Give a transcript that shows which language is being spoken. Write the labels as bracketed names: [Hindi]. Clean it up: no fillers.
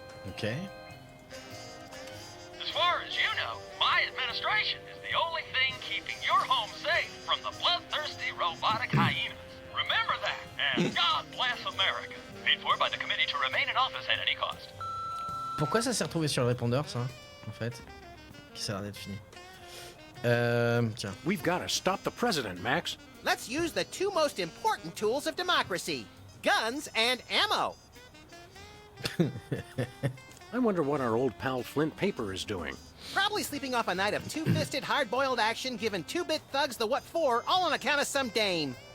[English] Ok. As far as you know, administration is the only thing keeping your home safe from the bloodthirsty robotic hyenas. Remember that, and God bless America. Paid for by the committee to remain in office at any cost. [French] Pourquoi ça s'est retrouvé sur le répondeur, ça, en fait? Qui ça a l'air d'être fini. Tiens. [English] We've got to stop the president, Max. Let's use the two most important tools of democracy, guns and ammo. I wonder what our old pal Flint Paper is doing. Probably sleeping off a night of two-fisted, hard-boiled action, giving two-bit thugs the what for, all on account of some dame.